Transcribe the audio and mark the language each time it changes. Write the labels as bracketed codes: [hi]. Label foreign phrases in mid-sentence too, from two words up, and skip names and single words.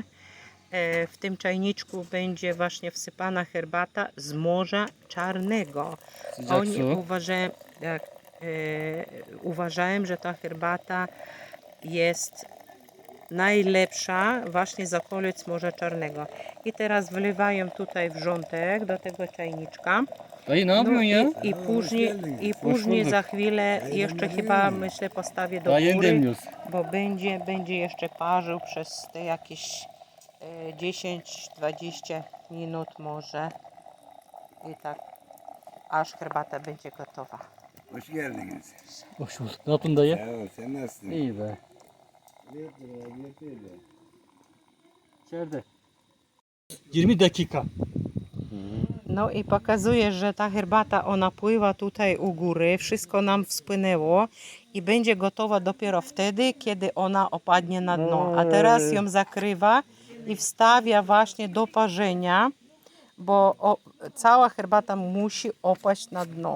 [pl] W tym czajniczku będzie właśnie wsypana herbata z Morza Czarnego. Oni uważają, że ta herbata jest najlepsza właśnie z okolic Morza Czarnego. I teraz wlewają tutaj wrzątek do tego czajniczka. [tr] Dayı ne yapıyorsun ya? [pl] I później za chwilę jeszcze chyba myślę postawię do [tr] Daha yeni [pl] góry, [tr] demliyoruz. [pl] bo będzie jeszcze parzył przez te jakieś 10-20 minut może. I tak aż herbata będzie gotowa. [tr] Hoş geldiniz. Hoş bulduk. Ne yaptın dayı? Sağ ol, sen nasılsın? İyi be. İçeride. 20 dakika. [pl] No i pokazuje, że ta herbata ona pływa tutaj u góry, wszystko nam wspłynęło i będzie gotowa dopiero wtedy, kiedy ona opadnie na dno. A teraz ją zakrywa i wstawia właśnie do parzenia, bo cała herbata musi opaść na dno.